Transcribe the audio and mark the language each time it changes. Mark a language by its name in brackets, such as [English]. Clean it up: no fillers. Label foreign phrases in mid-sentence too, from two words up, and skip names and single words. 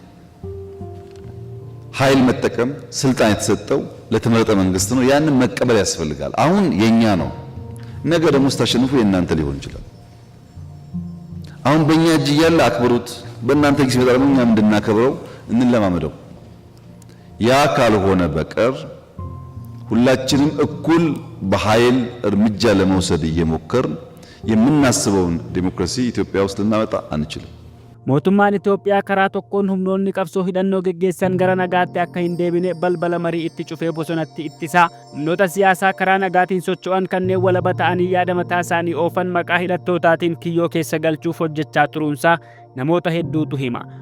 [Amharic] ኃይል መጠቀም ስልጣን የተሰጠው ለተመረጠ መንግስት ነው። ያንን መቀበል ያስፈልጋል። አሁን የኛ ነው፣ ነገ ደግሞ ስታሸንፉ የእናንተ ሊሆን ይችላል። አሁን በእኛ እጅ እያለ አክብሩት፣ በእናንተ ጊዜ ሲመጣ ደግሞ እኛም እንድናከብረው እንለማመደው። ያ ካልሆነ በቀር ሁላችንም እኩል በኃይል እርምጃ ለመውሰድ እየሞከርን የምናስበውን ዲሞክራሲ ኢትዮጵያ ውስጥ ልናመጣ አንችልም። [Oromo] mootummaan Itoophiyaa karaa tokkoon humnoonni qabsoo hidhannoo geggeessan gara nagaatti akka hin deebine balbala marii itti cufee bosonatti ittisaa. Humnoota siyaasaa karaa nagaatiin socho'an kanneen walaba ta'anii yaada mataa isaanii oofan maqaa hidhattootaatiin kiyyoo keessa galchuuf hojjechaa turuunsaa namoota hedduutu hima.